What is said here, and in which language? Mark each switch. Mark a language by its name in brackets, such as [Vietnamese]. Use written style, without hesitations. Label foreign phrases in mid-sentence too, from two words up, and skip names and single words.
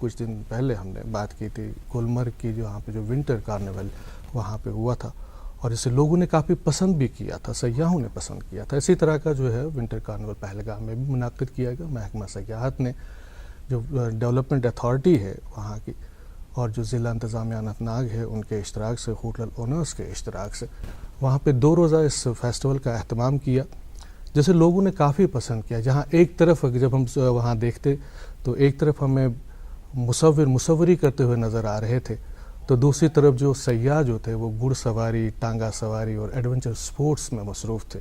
[Urdu] کچھ دن پہلے ہم نے بات کی تھی گلمرگ کی, جو وہاں پہ جو [English] winter carnival [Urdu] وہاں پہ ہوا تھا اور اسے لوگوں نے کافی پسند بھی کیا تھا, سیاحوں نے پسند کیا تھا. اسی طرح کا جو ہے [English] winter carnival [Urdu] پہلگام میں بھی منعقد کیا گیا. محکمہ سیاحت نے, جو [English] development authority [Urdu] ہے وہاں کی, اور جو ضلع انتظامیہ اننت ناگ ہے ان کے اشتراک سے, [English] hotel owners [Urdu] کے اشتراک سے وہاں پہ 2 روزہ اس فیسٹیول کا اہتمام کیا, جسے لوگوں نے کافی پسند کیا. جہاں ایک طرف جب ہم وہاں دیکھتے تو ایک طرف ہمیں مصوری کرتے ہوئے نظر آ رہے تھے, تو دوسری طرف جو سیاح جو تھے وہ گھڑ سواری, ٹانگا سواری اور [English] adventure sports [Urdu] میں مصروف تھے.